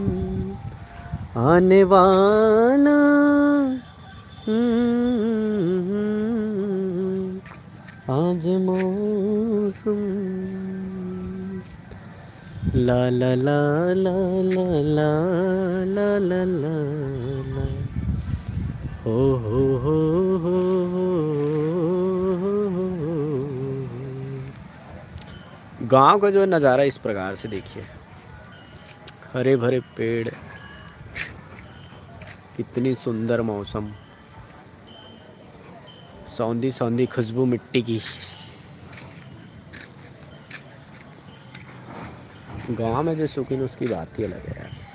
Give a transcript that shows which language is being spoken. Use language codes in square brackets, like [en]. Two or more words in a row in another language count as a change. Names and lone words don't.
[hi] आने वाला आज मौसम ला ला ला ला ला ला ला ला ला ला हो हो हो हो गांव का जो नज़ारा इस प्रकार से देखिए, हरे भरे पेड़, कितनी सुंदर मौसम, सौंधी सौंधी खुशबू मिट्टी की। गांव में जो सुकून उसकी बात ही अलग है यार।